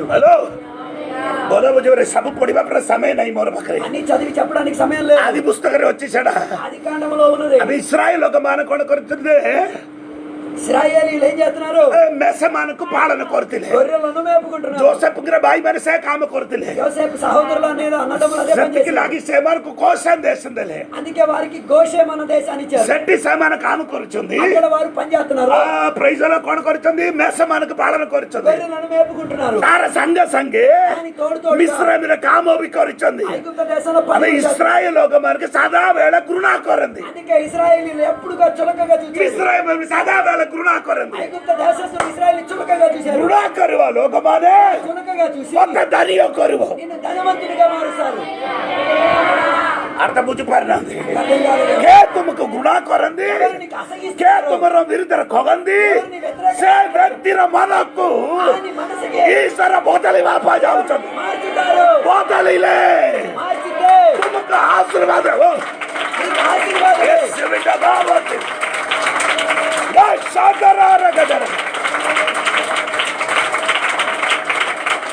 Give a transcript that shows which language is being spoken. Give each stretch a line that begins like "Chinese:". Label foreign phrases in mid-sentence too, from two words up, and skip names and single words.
Odia: హలో ବୋଲ ବୁଝିବରେ ସବୁ ପଢିବା ପରେ ସମୟ ନାହିଁ ମୋର ପାଖରେ।
Telugu: అన్ని చదివి చెప్పడానికి సమయం లేదు.
Odia: ଆଦି ପୁସ୍ତକରେ ଅଛି ସେଟା।
Telugu: ఆది కాండములో ఉన్నది.
Odia: ଆମେ ଇସ୍ରାଏଲ ଲୋକମାନେ କଣ କରୁଥିଲେ?
Telugu: ఇశ్రాయేలీయులు ఏం చేస్తున్నారు?
Odia: ମେଷମାନଙ୍କୁ ପାଳନ କରୁଥିଲେ।
Telugu: గొర్రెలను మేపుకుంటున్నారు.
Odia: ଜୋସେଫଙ୍କର ଭାଇମାନେ ସେ କାମ କରୁଥିଲେ।
Telugu: యోసేపు సహోదరులు అనేది అన్నదమ్ములు అదే పని
Odia: ସେତିକି
Telugu: చేశారు.
Odia: ଲାଗି ସେମାନଙ୍କୁ କୋଶନ ଦେଶ ଦେଲେ।
Telugu: అందుకే వారికి గోషేమ్ అన్న దేశాన్ని ఇచ్చారు.
Odia: ସେଠି ସେମାନେ କାମ କରୁଛନ୍ତି।
Telugu: అక్కడ వారు పని చేస్తున్నారు.
Odia: ପ୍రైଜ କଣ କରୁଛନ୍ତି? ମେଷମାନଙ୍କୁ ପାଳନ କରୁଛନ୍ତି।
Telugu: గొర్రెలను మేపుకుంటున్నారు.
Odia: ତାର ସାଙ୍ଗେ ସାଙ୍ଗେ
Telugu: దానికి తోడు తోడుగా
Odia: ମିଶ୍ରମରେ କାମ ବି କରିଛନ୍ତି।
Telugu: ఐగుప్త దేశంలో పని
Odia: ଆମେ
Telugu: చేశారు.
Odia: ଇସ୍ରାଏଲ ଲୋକମାନଙ୍କୁ ସଦାବେଳେ ଘୃଣା କରନ୍ତି।
Telugu: అందుకే ఇశ్రాయేలీయులు ఎప్పుడుగా చులకగా చూశారు.
Odia: ମିଶ୍ରମ ସଦାବେଳେ ଘୃଣା କରନ୍ତି।
Telugu: ఐగుప్త దేశస్తులు ఇశ్రాయేలు చులకగా చూశారు.
Odia: ଘୃଣା କରିବା ଲୋକମାନେ
Telugu: చులకగా చూసి
Odia: ମତେ ଧନୀୟ କରିବ।
Telugu: నిన్ను ధనవంతుడిగా మారుస్తారు.
Odia: ଅର୍ଥ ବୁଝିପାରୁନାହାନ୍ତି?
Telugu: అర్థం కాలేదు.
Odia: କେ ତୁମକୁ ଘୃଣା କରନ୍ତି,
Telugu: ఎవరు నీకు
Odia: କେ
Telugu: అసహిస్తారు?
Odia: ତୁମର ବିରୁଦ୍ଧରେ କହନ୍ତି, ସେ ବ୍ୟକ୍ତିର ମନକୁ
Telugu: వాని మనసుకి
Odia: ଈଶ୍ୱର ବଦଳିବା ପାଇଁ ଯାଉଛନ୍ତି।
Telugu: మార్చుతారు.
Odia: ବଦଳିଲେ
Telugu: మార్చితే
Odia: ତୁମକୁ ଆଶୀର୍ବାଦ ହେବ।
Telugu: నీకు ఆశీర్వాదం. యేసువిట దావతి యా షాదరార గదర